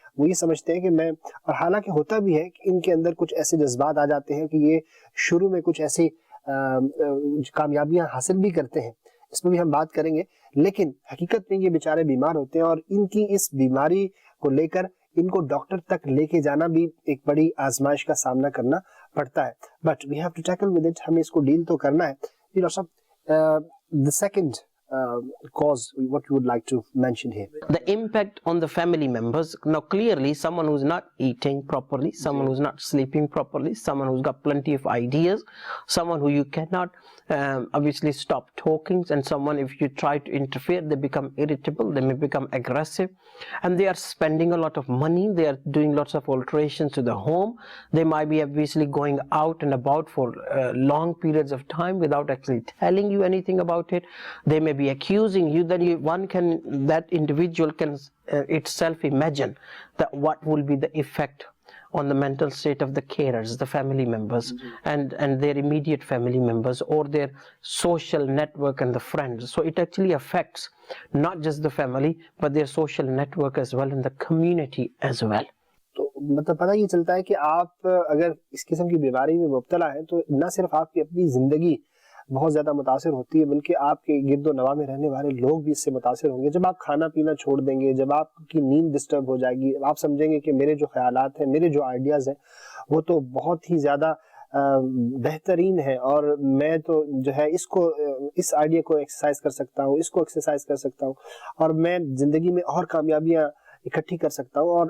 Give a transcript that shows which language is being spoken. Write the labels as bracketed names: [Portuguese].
[Urdu] وہ یہ سمجھتے ہیں کہ میں, اور حالانکہ ہوتا بھی ہے کہ ان کے اندر کچھ ایسے جذبات آ جاتے ہیں کہ یہ شروع میں کچھ ایسی کامیابیاں حاصل بھی کرتے ہیں, اس میں بھی ہم بات کریں گے, لیکن حقیقت میں یہ بیچارے بیمار ہوتے ہیں اور ان کی اس بیماری کو لے کر ان کو ڈاکٹر تک لے کے جانا بھی ایک بڑی آزمائش کا سامنا کرنا پڑتا ہے. [English] but we have to tackle with it, [Urdu] ہمیں اس کو ڈیل تو کرنا ہے. [English] Doctor صاحب, the second cause, what you would like to mention here? The impact on the family members. Now clearly someone who's not eating properly, someone who's not sleeping properly, someone who's got plenty of ideas, someone who you cannot obviously stop talking, and someone if you try to interfere they become irritable, they may become aggressive, and they are spending a lot of money, they are doing lots of alterations to the home, they might be obviously going out and about for long periods of time without actually telling you anything about it. They may be accusing you, then that individual can itself imagine that what will be the effect on the mental state of the carers, the family members, and their immediate family members, or their social network and the friends. So it actually affects not just the family but their social network as well and the community as well. [Urdu] تو مطلب پتہ یہ چلتا ہے کہ آپ اگر اس قسم کی بیماری میں مبتلا ہیں تو نہ صرف آپ کی اپنی زندگی بہت زیادہ متاثر ہوتی ہے, بلکہ آپ کے گرد و نواح میں رہنے والے لوگ بھی اس سے متاثر ہوں گے. جب آپ کھانا پینا چھوڑ دیں گے, جب آپ کی نیند ڈسٹرب ہو جائے گی, آپ سمجھیں گے کہ میرے جو خیالات ہیں, میرے جو آئیڈیاز ہیں وہ تو بہت ہی زیادہ بہترین ہے, اور میں تو جو ہے اس آئیڈیا کو ایکسرسائز کر سکتا ہوں, اس کو ایکسرسائز کر سکتا ہوں, اور میں زندگی میں اور کامیابیاں اکٹھی کر سکتا ہوں.